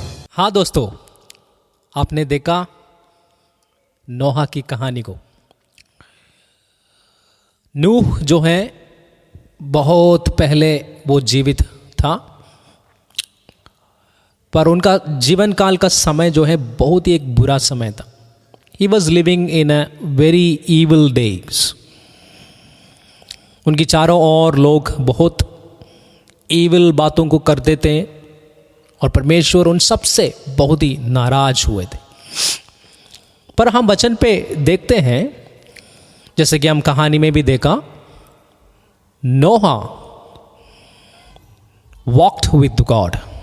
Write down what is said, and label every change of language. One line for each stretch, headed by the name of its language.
Hindi: हाँ दोस्तों, आपने देखा नोहा की कहानी को। नूह जो है बहुत पहले वो जीवित था, पर उनका जीवन काल का समय जो है बहुत ही एक बुरा समय था।
English: He was living in a very evil days.
Hindi: उनकी चारों ओर लोग बहुत evil बातों को करते थे और परमेश्वर उन सब से बहुत ही नाराज हुए थे। पर हम वचन पे देखते हैं, जैसे कि हम कहानी में भी देखा,
English: Noah walked with God.